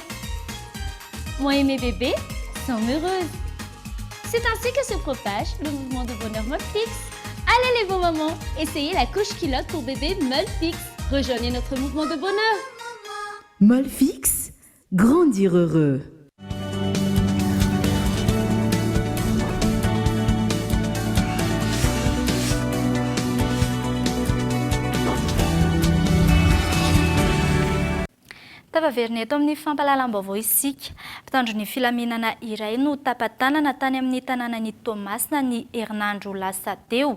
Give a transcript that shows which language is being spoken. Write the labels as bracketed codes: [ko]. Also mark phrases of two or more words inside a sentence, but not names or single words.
[fr] Moi et mes bébés sommes heureuses. C'est ainsi que se propage le mouvement de bonheur molle fixe. Allez les beaux mamans, essayez la couche culotte pour bébé Molfix. Rejoignez notre mouvement de bonheur. Molfix, grandir heureux. [mg] Tavaverina eto amin'ny fampalalam-baovao isika. Mpitandro ny filaminana iray no tapatanana tany amin'ny tanànan'ny Tomasina ny herinandro lasa teo.